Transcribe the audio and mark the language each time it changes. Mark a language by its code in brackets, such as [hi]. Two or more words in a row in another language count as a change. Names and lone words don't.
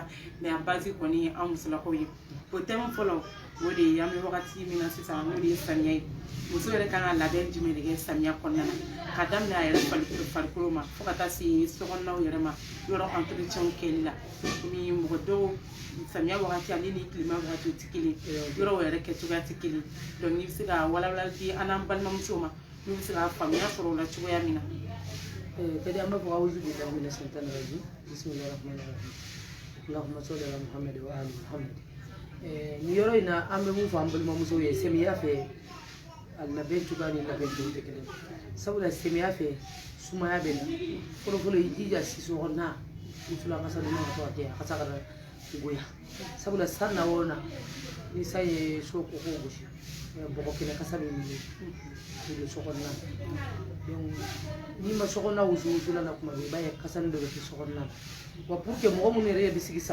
[bm] mais a base kɔni ye an musolakaw ye o thème fɔlɔ o de ye an bɛ wagati min na sisan n'o de ye samiya ye muso yɛrɛ kan ka labɛn jumɛn de kɛ samiya kɔnɔna na ka daminɛ a yɛrɛ farikolo ma fo ka taa se sokɔnɔnaw yɛrɛ ma yɔrɔ entretien kɛli la komi mɔgɔ dɔw samiya wagati ale ni tilema wagati tɛ kelen yɔrɔw yɛrɛ kɛcogoya tɛ kelen donc n'i bɛ se ka walawalali di an n'an balimamusow ma n'u bɛ se ka faamuya sɔrɔ o la cogoya min na. kadi an b'a fɔ [ar] أعوذ بالله من الشيطان الرجيم بسم الله الرحمن الرحيم اللهم صل على محمد وآل محمد. [bm] ni yɔrɔ in na an bɛ mun fɔ an balimamusow ye samiya fɛ a labɛn cogoya ni labɛn cogo tɛ kelen sabula samiya fɛ sumaya bɛ na fɔlɔfɔlɔ i jija siso kɔnɔna wusulan kasa dama ka to ka kɛ a kasa kana goya sabula san na o na ni san ye so koko gosi bɔgɔ kɛnɛ kasa bɛ wuli so kɔnɔna donc n'i ma so kɔnɔna wusulan na kuma bɛɛ i b'a ye kasa nin dɔ bɛ kɛ so kɔnɔna na wa [fr] pour que [bm] mɔgɔ minnu yɛrɛ bɛ sigi